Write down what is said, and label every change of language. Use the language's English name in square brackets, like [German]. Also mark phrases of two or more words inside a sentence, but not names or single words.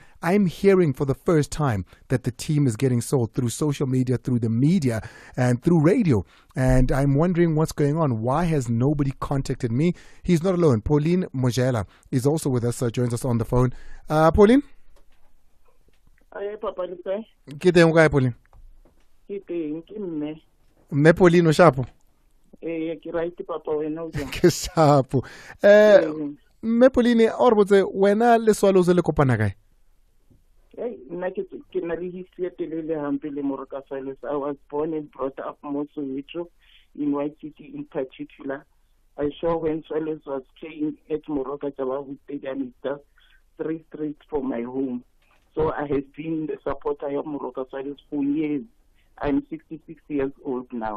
[English] I'm hearing for the first time that the team is getting sold through social media, through the media, and through radio. And I'm wondering what's going on. Why has nobody contacted me? He's not alone. Pauline Mojela is also with us, joins us on the phone. Pauline? Hi, Papa. [Southern Sotho] Ke teng kae, Pauline? Ke teng, ke mme. Mme Pauline o shapo? Ke right, Papa, wena o jang? Ke shapo. Mme Pauline, or botse wena le Swallows le kopana kae? Nna ke na le history e telele hampe le Moroka Swallows. [English] I was born and brought up also in White City in particular. I saw when Swallows was playing at Moroka Jabavu Stadium, it's just 3 streets from my home. So I have been the supporter of Moroka Swallows for years. I'm 66 years old now.